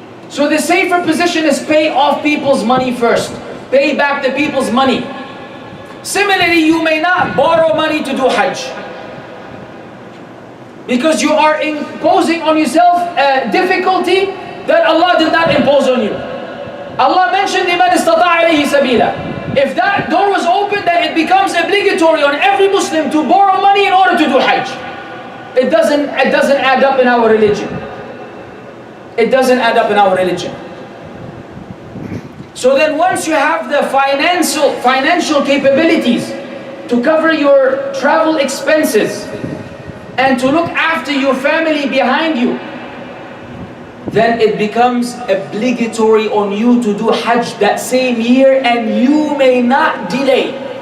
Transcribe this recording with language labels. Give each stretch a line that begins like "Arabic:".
English: So the safer position is pay off people's money first. Pay back the people's money. Similarly, you may not borrow money to do Hajj, because you are imposing on yourself a difficulty that Allah did not impose on you. Allah mentioned
Arabic: لِمَنِ اسْتَطَاعَ إِلَيْهِ سَبِيلًا.
English: If that door was open, then it becomes obligatory on every Muslim to borrow money in order to do Hajj. It doesn't add up in our religion. It doesn't add up in our religion. So then once you have the financial capabilities to cover your travel expenses and to look after your family behind you, then it becomes obligatory on you to do Hajj that same year, and you may not delay.